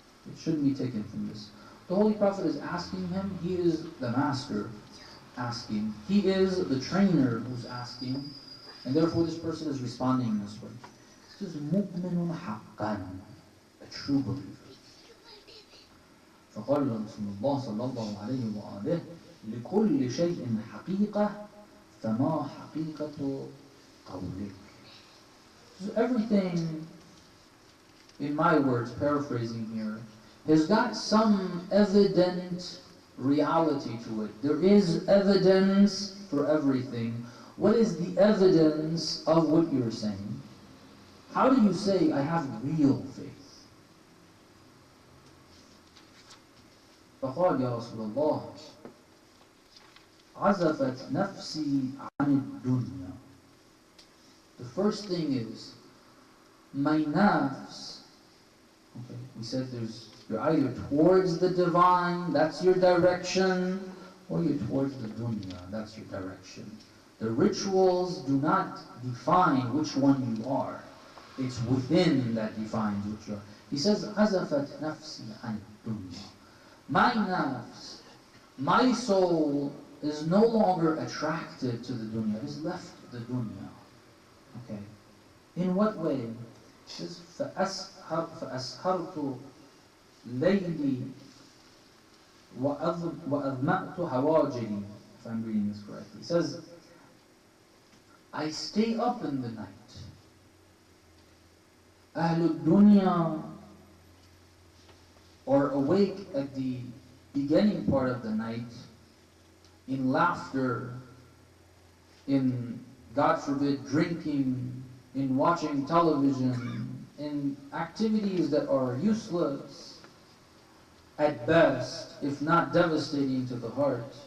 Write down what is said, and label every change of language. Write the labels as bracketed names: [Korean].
[English] It shouldn't be taken from this. The Holy Prophet is asking him, he is the master asking. He is the trainer who's asking. And therefore this person is responding in this way. This is [Arabic] مُؤْمِنٌ حَقًّا, [English] a true believer. [Arabic] فقال رسول الله صلى الله عليه وآله لكل شيء حقيقة فما حقيقة قولك. [English] So everything, in my words, paraphrasing here, has got some evident reality to it. There is evidence for everything. What is the evidence of what you're saying? How do you say, I have real faith? [Arabic] فقال يا رسول الله عزفت نفسي عن الدنيا. [English] The first thing is, my nafs, okay, we said you're either towards the divine, that's your direction, or you're towards the dunya, that's your direction. The rituals do not define which one you are. It's within that defines which you are. He says, [Arabic] عزفت نفسي عن الدنيا. [English] My nafs, my soul is no longer attracted to the dunya, it has left the dunya. Okay. In what way? He says, [Arabic] فأسهرت ليلي وأظمأت هواجري. [English] If I'm reading this correctly. He says, I stay up in the night. Ahlul Dunya are awake at the beginning part of the night in laughter, in, God forbid, drinking, in watching television, in activities that are useless at best, if not devastating to the heart.